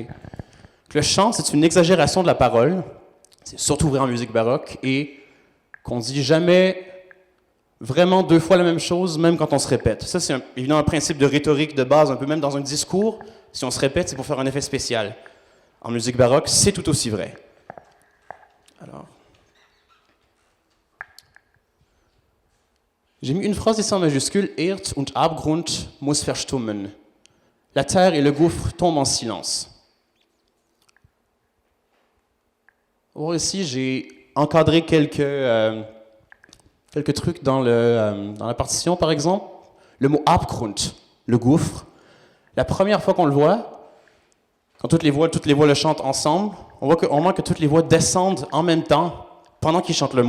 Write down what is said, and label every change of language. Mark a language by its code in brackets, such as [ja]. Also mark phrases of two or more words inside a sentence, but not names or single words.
[fr] Le chant, c'est une exagération de la parole, c'est surtout vrai en musique baroque, et qu'on dit jamais vraiment deux fois la même chose, même quand on se répète. Ça, c'est évidemment un principe de rhétorique de base, un peu même dans un discours. Si on se répète, c'est pour faire un effet spécial. En musique baroque, c'est tout aussi vrai. Alors, j'ai mis une phrase ici en majuscule. [de] Erd und Abgrund muss verstummen. [fr] La terre et le gouffre tombent en silence. Or, ici, j'ai encadré quelques trucs dans la partition, par exemple. Le mot Abgrund, le gouffre. La première fois qu'on le voit, quand toutes les voix le chantent ensemble, on voit que toutes les voix descendent en même temps pendant qu'ils chantent le mot.